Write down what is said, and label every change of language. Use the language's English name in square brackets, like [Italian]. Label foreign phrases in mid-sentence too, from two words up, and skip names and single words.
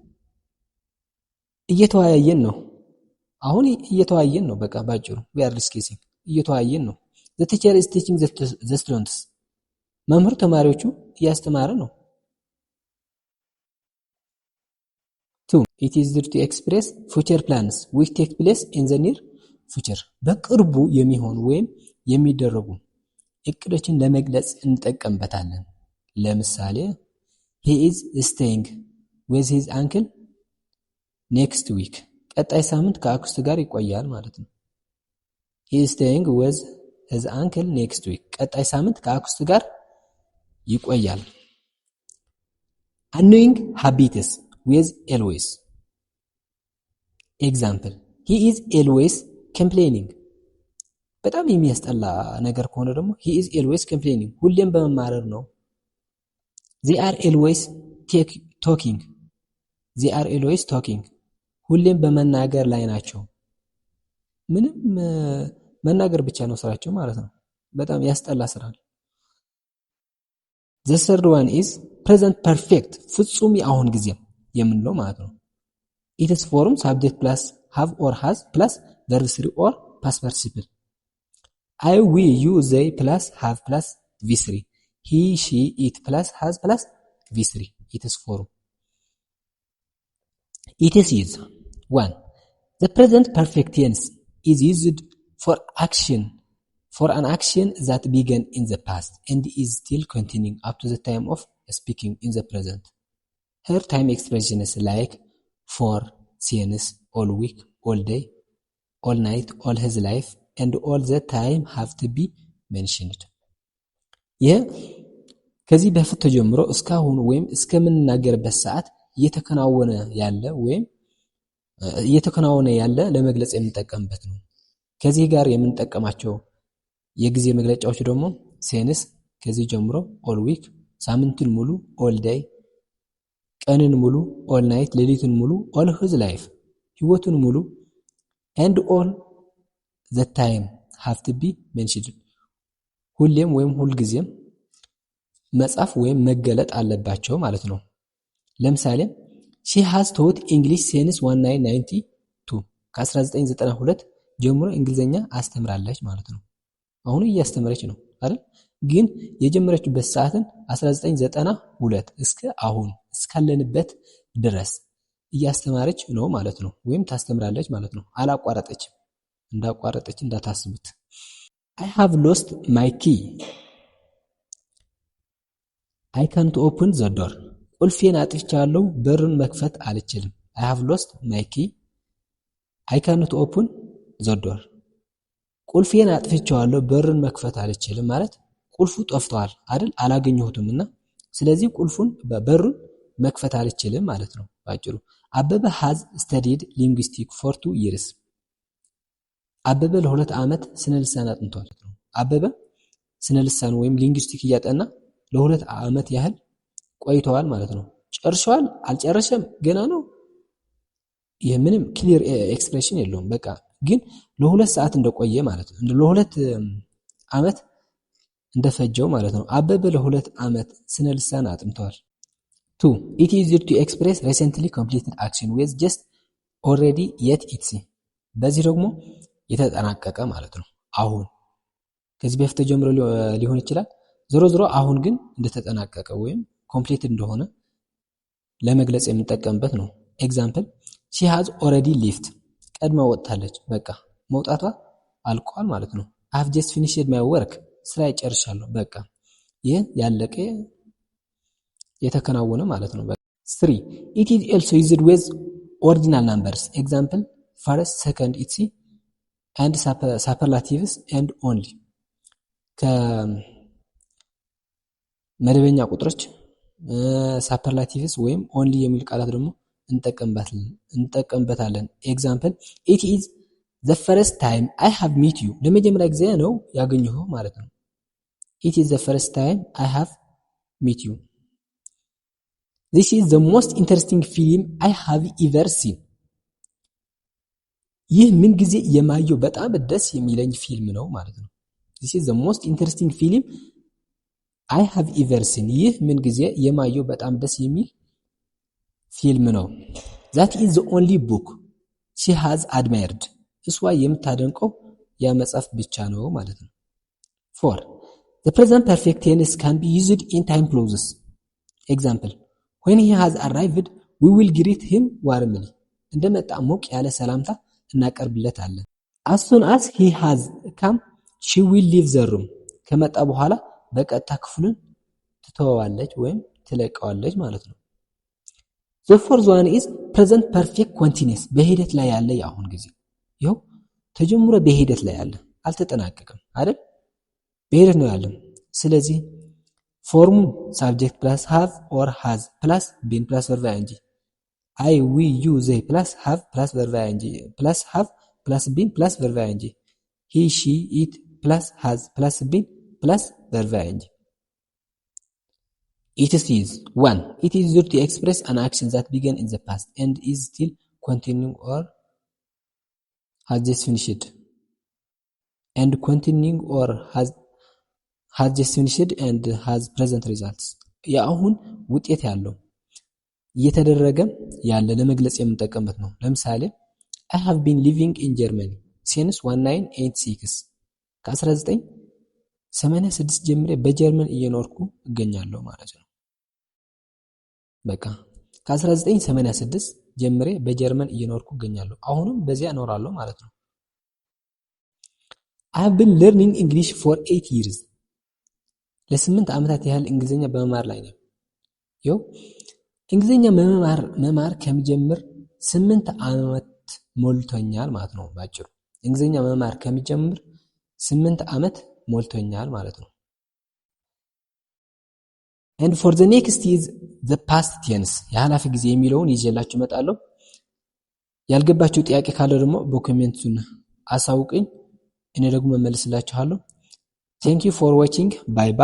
[Amharic] እየተወያየን ነው አሁን እየተወያየን ነው በቃ ባጭሩ [English] we are discussing [Amharic] እየተወያየን ነው [English] the teacher is teaching the students [Amharic] መምህር ተማሪዎቹ እያስተማረ ነው [English] two it is used to express future plans which take place in the near future [Amharic] በቅርቡ የሚሆኑ ወይም የሚደረጉ እቅዶችን ለመግለጽ እንጠቀምበታለን ለምሳሌ [English] he is staying with his uncle next week [Amharic] ቀጣይ ሳምንት ከአክስቱ ጋር ይቆያል ማለት ነው [English] he is staying with his uncle next week [Amharic] ቀጣይ ሳምንት ከአክስቱ ጋር ይቆያል [English] annoying habits with always [Amharic] example [English] he is always complaining [Amharic] በጣም የሚያስጠላ ነገር ከሆነ ደግሞ [English] he is always complaining [Amharic] ሁሌም በመማረር ነው [English] they are always talking they are always talking [Amharic] ሁሌም በመናገር ላይ ናቸው ምንም መናገር ብቻ ነው ስራቸው ማለት ነው በጣም ያስጠላ ስራ ነው [English] the third one is present perfect [Amharic] ፍጹም የአሁን ጊዜ የምንለው ማለት ነው [English] it is form subject plus have or has plus verb 3 or past participle I we you they plus have plus v3 he she it plus has plus v3 it is form it is used one the present perfect tense is used for action for an action that began in the past and is still continuing up to the time of speaking in the present here time expressions like for since all week all day all night all his life and all the time have to be mentioned [Amharic] ከዚህ በፊት ተጀምሮ እስካሁን ወይም እስከምንናገርበት ሰዓት እየተከናወነ ያለ ለመግለጽ የምንጠቀምበት ነው ከዚህ ጋር የምንጠቀማቸው የጊዜ መግለጫዎች ደግሞ ሴንስ ከዚህ ጀምሮ [English] all week [Amharic] ሳምንቱን ሙሉ [English] all day [Amharic] ቀንን ሙሉ [English] all night [Amharic] ሌሊቱን ሙሉ [English] all his life [Amharic] ህይወቱን ሙሉ [English] and all the time have to be mentioned [Amharic] ሁሌም ወይም ሁልጊዜም መጻፍ ወይም መገለጥ አለባቸው ማለት ነው። ለምሳሌ [English] she has taught English since 1992 [Amharic] ከ1992 ጀምሮ እንግሊዘኛ አስተምራለች ማለት ነው። አሁን እያስተማረች ነው አይደል? ግን የጀመረችበት ሰዓትን 1992 እስከ አሁን እስካለንበት ድረስ እያስተማረች ነው ማለት ነው። ወይም ታስተምራለች ማለት ነው። አላቋረጠችም። እንዳቋረጠች እንዳታስቡት። [English] I have lost my key. I can't open the door. [Amharic] ቁልፌን አጥፍቻለሁ በሩን መክፈት አልችልም። [English] I have lost my key. I can't open the door. [Amharic] ቁልፌን አጥፍቻለሁ በሩን መክፈት አልችልም ማለት ቁልፉ ጠፍቷል አይደል? አላገኘሁትምና ስለዚህ ቁልፉን በሩን መክፈት አልችልም ማለት ነው ባጭሩ። አበበ [English] has studied linguistics for 2 years. [Amharic] አበበ ለ2 ዓመት ስነ ልሳን አጥንቷል። አበበ ስነ ልሳን ወይም ሊንግዊስቲክ እያጠና ለ2 ዓመት ያህል ቆይተዋል ማለት ነው። ጨርሷል አልጨረሰም ገና ነው። ይሄ ምንም [English] clear expression [Amharic] የለውም። በቃ ግን ለ2 ሰዓት እንደቆየ ማለት ነው። ለ2 ዓመት እንደፈጀው ማለት ነው። አበበ ለ2 ዓመት ስነ ልሳን አጥንቷል። 2 [English] it is easier to express recently completed action with just already yet it's [Amharic] በዚህ ደግሞ የተጠናቀቀ ማለት ነው። አሁን ከዚህ በፊት ተጀምሮ ሊሆን ይችላል። ዞሮ ዞሮ አሁን ግን እንደተጠናቀቀ ወይም ኮምፕሊትድ እንደሆነ ለመግለጽ የምንጠቀምበት ነው። ኤግዛምፕል [English] she has already left [Amharic] ቀድማ ወጣለች። በቃ መውጣቷ አልቋል ማለት ነው። [English] I have just finished my work [Amharic] ስራ ይጨርሻለሁ። በቃ ይሄ ያለቀ የተከናወነ ማለት ነው። 3 [English] it is also used with ordinal numbers. Example first second it's and superlatives and only [Amharic] ከመደበኛ ቁጥሮች [English] superlatives ወይም only [Amharic] የሚል ቃላት ደግሞ እንጠቀምበታለን። [English] ኤግዛምፕል it is the first time I have met you [Amharic] ለመጀመሪያ ጊዜ ነው ያገኘሁ ማለት ነው። [English] it is the first time I have met you. This is the most interesting film I have ever seen. [Amharic] ይህ ምን ጊዜ የማየው በጣም ደስ የሚለኝ ፊልም ነው ማለት ነው። [English] This is the most interesting film I have ever seen. [Amharic] ይህ ምን ጊዜ የማየው በጣም ደስ የሚል ፊልም ነው። [English] That is the only book she has admired. [Amharic] እሷ የምታደንቀው ያ መጽሐፍ ብቻ ነው ማለት ነው። 4 [English] The present perfect tense can be used in time clauses. Example when he has arrived we will greet him warmly. [Amharic] እንደመጣ ሞቅ ያለ ሰላምታ እናቀርብለታለን። [English] As soon as he has come she will leave the room. [Amharic] ከመጣ በኋላ በቀጥታ ክፍሉን ትተዋለች ወይም ትለቀዋለች ማለት ነው። [English] The fourth one is present perfect continuous. [Amharic] በሂደት ላይ ያለ የአሁን ጊዜ ይኸው ተጀምሮ በሂደት ላይ ያለ አልተጠናቀቀም አይደል? [English] በሂደት ነው ያለው። ስለዚህ ፎርሙ subject plus have or has plus been plus verb ing I we you they plus have plus verb ing plus have plus been plus verb ing he she it plus has plus been plus verb ing. It is 1 it is used to express an action that began in the past and is still continuing or has just finished and continuing or has just finished and has present results. [Amharic] ያአሁን ውጤት ያለው እየተደረገ ያለ ለመግለጽ የምንጠቀምበት ነው። ለምሳሌ [English] I have been living in Germany since 1986 [Amharic] ከ1986 ጀምሬ በጀርመን እየኖርኩ እገኛለሁ ማለት ነው። በቃ ከ1986 ጀምሬ በጀርመን እየኖርኩ እገኛለሁ አሁንም በዚያ እኖራለሁ ማለት ነው። [English] I have been learning English for 8 years [Amharic] ለ8 ዓመታት ያህል እንግሊዘኛ በመማር ላይ ነኝ። ይኸው እንግሊዘኛ መማር ከመጀመር 8 ዓመት ሞልቶኛል ማለት ነው ባጭሩ። እንግሊዘኛ መማር ከመጀመር 8 ዓመት ሞልቶኛል ማለት ነው። [English] And for the next is the past tense [Amharic] የሐላፊ ጊዜ የሚለውን ይዤላችሁ እመጣለሁ። ያልገባችሁ ጥያቄ ካለ ደግሞ በኮሜንቱን አሳውቁኝ፣ እኔ ደግሞ መልስላችኋለሁ። [English] Thank you for watching. Bye bye.